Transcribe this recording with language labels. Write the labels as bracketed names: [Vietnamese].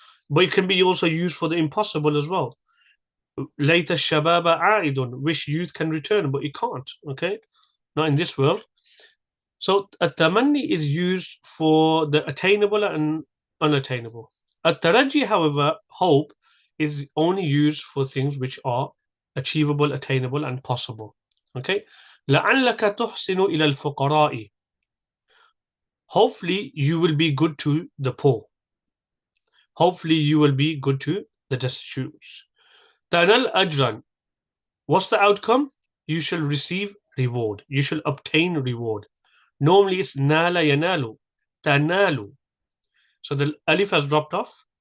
[English] But it can be also used for the impossible as well. [Arabic] Later shababa a'idun, [English] wish youth can return, but it can't. Okay, not in this world. So at-tamanni is used for the attainable and unattainable. At-taraji, however, hope, is only used for things which are achievable, attainable, and possible. [Arabic] Okay, لعلك تحسن إلى الفقراء. [English] Hopefully you will be good to the poor. Hopefully you will be good to the destitute. [Arabic] Tanal ajran. [English] What's the outcome? You shall receive reward. You shall obtain reward. Normally it's nala yanalu, tanalu. So the alif has dropped off.